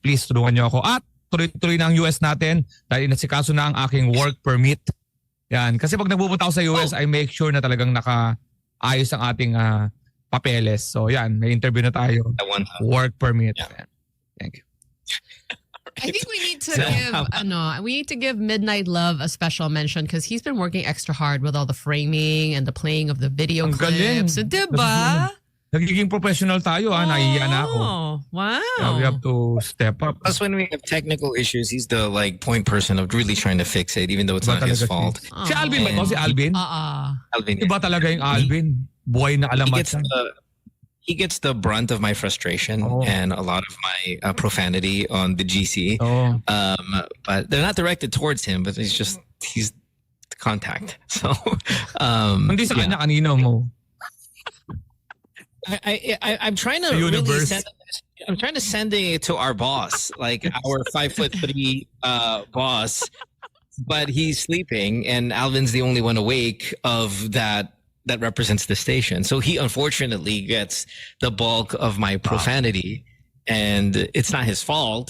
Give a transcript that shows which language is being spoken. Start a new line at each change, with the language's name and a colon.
Filipino: Please tulungan niyo ako. At tuloy na ang US natin dahil nasikaso na ang aking work permit. Yan. Kasi pag nagpupunta ako sa US,
English: I make sure
Filipino: na talagang nakaayos ang ating papeles. So yan, may interview na tayo.
English: Work permit. Yeah. Thank you. I think we need to give Midnight Love a special mention because he's been working extra hard with all the framing and the playing of the video clips.
Filipino: So, diba? Nagiging professional tayo, nahihiya na ako. Wow.
English: Yeah, we have to step up. Plus, when we have technical issues, he's the point person of really trying to fix it, even though it's not his fault.
Filipino: Si Alvin ba ito? Si Alvin? Alvin. Iba talaga yung Alvin. Buhay na alamat.
English: He gets the brunt of my frustration and a lot of my profanity on the GC. But they're not directed towards him, but he's the contact. So,
Filipino: hindi sa kanya kanino mo.
English: I'm trying to really send it to our boss, like our 5'3" boss, but he's sleeping, and Alvin's the only one awake of that represents the station. So he unfortunately gets the bulk of my profanity, and it's not his fault.